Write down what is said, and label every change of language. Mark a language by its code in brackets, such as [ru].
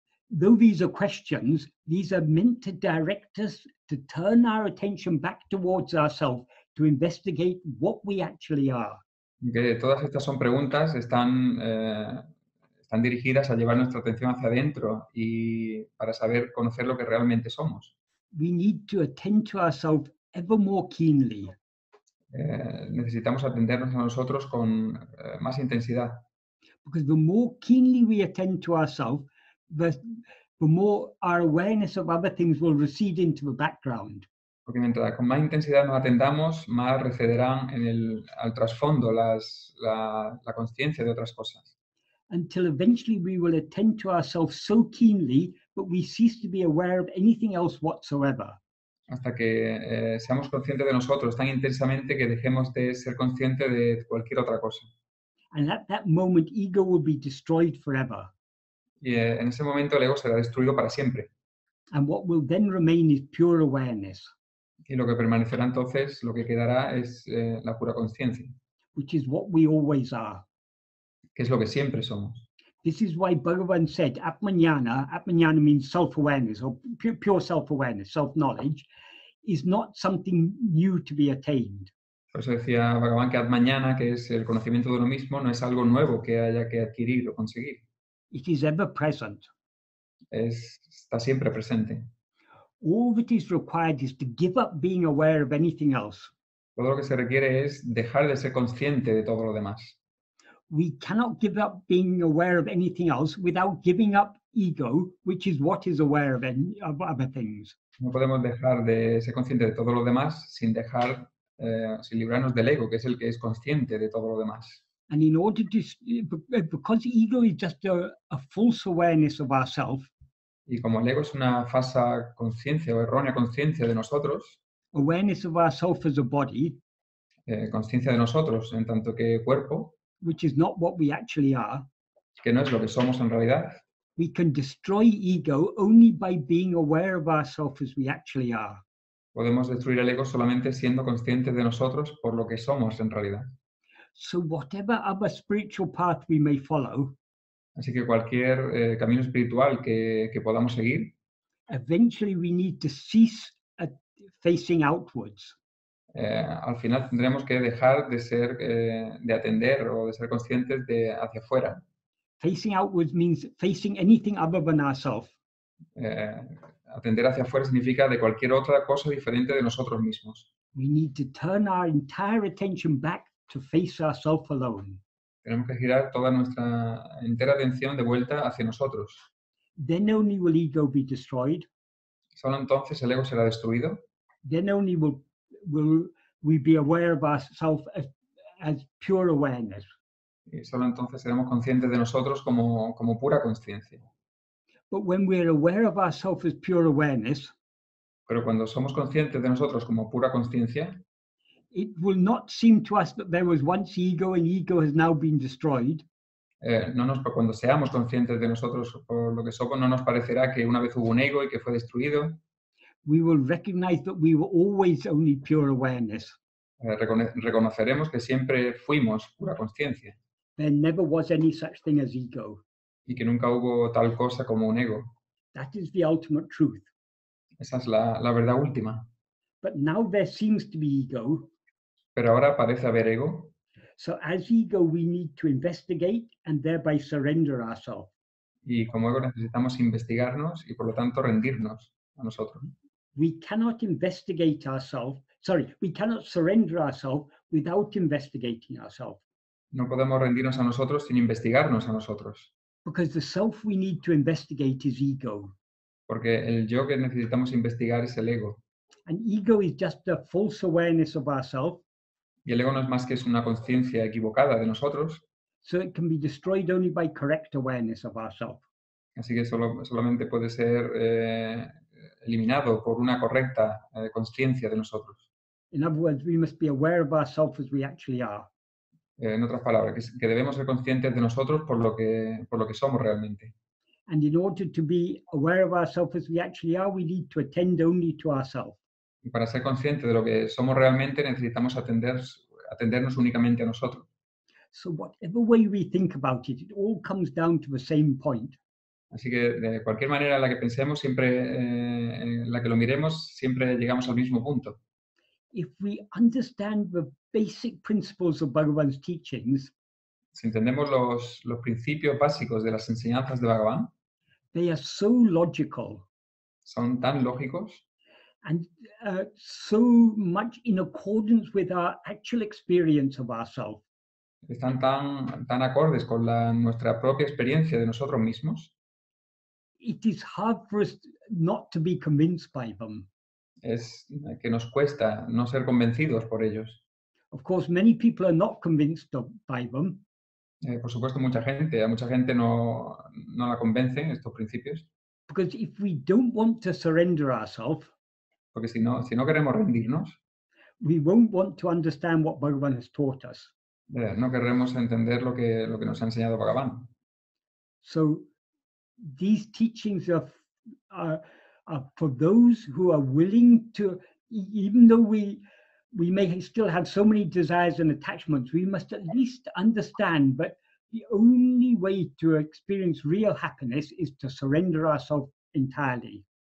[en] Though these are questions, these are meant to direct us to turn our attention back towards ourselves, to investigate what we actually are. [es] Que todas estas son preguntas, están dirigidas a llevar nuestra atención hacia adentro y para saber conocer lo que realmente somos. [en] We need to attend to ourselves ever more keenly. [es] Necesitamos atendernos a nosotros con más intensidad. [en] Because the more keenly we attend to ourselves, the more our awareness of other things will recede into the background. [es] Porque mientras con más intensidad nos atendamos, más recederán al trasfondo la conciencia de otras cosas. [en] Until eventually we will attend to ourselves so keenly that we cease to be aware of anything else whatsoever. [es] Hasta que seamos conscientes de nosotros tan intensamente que dejemos de ser conscientes de cualquier otra cosa. [en] And at that moment, ego will be destroyed forever. [es] Y en ese momento el ego será destruido para siempre. [en] And what will then remain is pure awareness, [es] Y lo que permanecerá entonces, lo que quedará es la pura conciencia, [en] which is what we always are. [es] que es lo que siempre somos. [en] This is why Bhagavan said, Atma-vichara means self-awareness or pure self-awareness, self-knowledge, is not something new to be attained. [es] Por eso decía Bhagavan que Atma-vichara, que es el conocimiento de uno mismo, no es algo nuevo que haya que adquirir o conseguir. [en] It is ever present. [es] Está siempre presente. [en] All that is required is to give up being aware of anything else. [es] Todo lo que se requiere es dejar de ser consciente de todo lo demás. [en] We cannot give up being aware of anything else without giving up ego, which is what is aware of other things. [es] No podemos dejar de ser conscientes de todo lo demás sin librarnos del ego, que es el que es consciente de todo lo demás. [en] And in order to, because ego is just a false awareness of ourselves, [es] Y como el ego es una falsa conciencia o errónea conciencia de nosotros, [en] awareness of ourselves as a body, [es] conciencia de nosotros en tanto que cuerpo, [en] which is not what we actually are, [es] que no es lo que somos en realidad, [en] we can destroy ego only by being aware of ourselves as we actually are. [es] podemos destruir el ego solamente siendo conscientes de nosotros por lo que somos en realidad. [en] So whatever other spiritual path we may follow, [es] Así que cualquier camino espiritual que podamos seguir, [en] eventually we need to cease facing outwards. [es] al final tendremos que dejar de atender o de ser conscientes de hacia afuera. [en] Facing outwards means facing anything other than ourselves. [es] Atender hacia afuera significa de cualquier otra cosa diferente de nosotros mismos. [en] We need to turn our entire attention back to face ourselves alone. [es] Tenemos que girar toda nuestra entera atención de vuelta hacia nosotros. [en] Then only will ego be destroyed. [es] Solo entonces el ego será destruido. [en] Then only will we be aware of ourselves as pure awareness. [es] Y solo entonces seremos conscientes de nosotros como pura conciencia. [en] But when we're aware of ourselves as pure awareness, [es] Pero cuando somos conscientes de nosotros como pura conciencia, [en] it will not seem to us that there was once ego and ego has now been destroyed. [es] cuando seamos conscientes de nosotros por lo que somos, no nos parecerá que una vez hubo un ego y que fue destruido. [en] We will recognize that we were always only pure awareness. [es] Reconoceremos que siempre fuimos pura conciencia [en] There never was any such thing as ego. [es] y que nunca hubo tal cosa como un ego. [en] That is the ultimate truth. [es] Esa es la verdad última. [en] But now there seems to be ego. [es] Pero ahora parece haber ego. [en] So as ego, we need to investigate and thereby surrender ourselves. [es] Y como ego necesitamos investigarnos y por lo tanto rendirnos a nosotros. [en] We cannot investigate ourselves we cannot surrender ourselves without investigating ourselves. [es] No podemos rendirnos a nosotros sin investigarnos a nosotros, [en] Because the self we need to investigate is ego. [es] porque el yo que necesitamos investigar es el ego. [en] And ego is just a false awareness of ourselves. [es] Y el ego no es más que es una conciencia equivocada de nosotros, [en] So it can be destroyed only by correct awareness of ourselves. [es] así que solamente puede ser eliminado por una correcta conciencia de nosotros. [en] In other words, we must be aware of ourselves as we actually are. [es] En otras palabras, que debemos ser conscientes de nosotros por lo que somos realmente. [en] And in order to be aware of ourselves as we actually are, we need to attend only to ourselves. [es] Y para ser conscientes de lo que somos realmente necesitamos atendernos únicamente a nosotros. [en] So whatever way we think about it, it all comes down to the same point. [es] Así que de cualquier manera en la que pensemos, siempre, en la que lo miremos, siempre llegamos al mismo punto. [en] If we understand the basic principles of Bhagavan's teachings, [es] Si entendemos los principios básicos de las enseñanzas de Bhagavan, [en] they are so logical [es] son tan lógicos [en] and so much in accordance with our actual experience of ourselves, [es] están tan acordes con nuestra propia experiencia de nosotros mismos, [en] it is hard for us not to be convinced by them. [es] es que nos cuesta no ser convencidos por ellos. [en] Of course, many people are not convinced by them [es] Por supuesto, a mucha gente no la convencen estos principios, [en] because if we don't want to surrender ourselves, [es] porque si no queremos rendirnos, [en] we won't want to understand what Bhagavan has taught us. [es] no querremos entender lo que nos ha enseñado Bhagavan. [en] So these teachings are for those who are willing to, even though we may still have so many desires and attachments, we must at least understand that the only way to experience real happiness is to surrender ourselves entirely.